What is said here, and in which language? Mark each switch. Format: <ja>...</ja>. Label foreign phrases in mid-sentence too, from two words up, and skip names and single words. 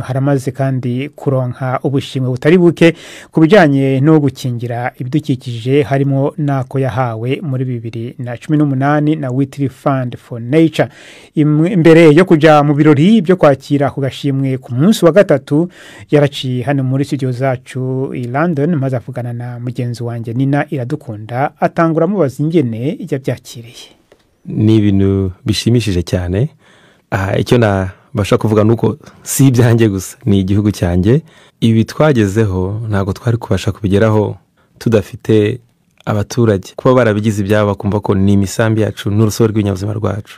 <rn>Haramaze kandi kuronka ubushimwe butari buke kubijanye no gukingira ibidukikije harimo nako yahawe muri 2018 na Whitley Fund for Nature. Imbere yo kuja mu birori byo kwakira ku gashimwe ku munsi wa gatatu yaraciye hano muri studio zacu i London maze avugana na mugenzi wanje Nina Iradukunda atangura mubaza ingene yabyakiriye.</rn> <rw>Ni ibintu bishimishije cyane. Icyo nabasha kuvuga nuko si ibyanjye gusa ni igihugu cyanjye. Ibi twagezeho ntago twari kubasha kubigeraho tudafite abaturage kuba barabigize ibyabo bakumva ko ni imisambi yacu n'urusobe rw'inyabuzima rwacu.</rw>